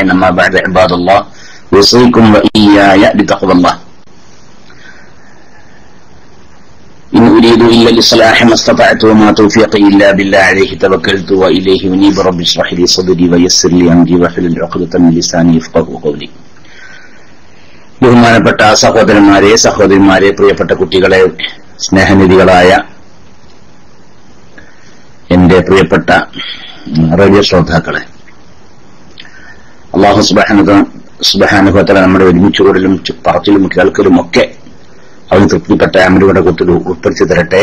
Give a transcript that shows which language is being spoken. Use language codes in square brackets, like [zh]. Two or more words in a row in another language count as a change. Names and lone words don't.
[ar] أما بعد، عباد الله، أوصيكم وإياي بتقوى الله. إن أريد إلا الإصلاح ما استطعت وما توفيقي إلا بالله عليه توكلت وإليه أنيب. رب اشرح لي صدري ويسر لي أمري واحلل عقدة من لساني يفقهوا قولي. [ml] ബഹുമാനപ്പെട്ട സഹോദരന്മാരെ, സഹോദരിമാരെ, പ്രിയപ്പെട്ട കുട്ടികളെ, സ്നേഹനിധികളായ എന്റെ പ്രിയപ്പെട്ട റേഡിയോ ശ്രോതാക്കളെ, [ar] الله سبحانه وتعالى [ml] നമ്മുടെ ഒരുമിച്ചുകൂടലും പറച്ചിലും കേൾക്കലും ഒക്കെ അവന് തൃപ്തിപ്പെട്ട അമലുകളുടെ കൂട്ടത്തിൽ ഉൾപ്പെടുത്തി തരട്ടെ.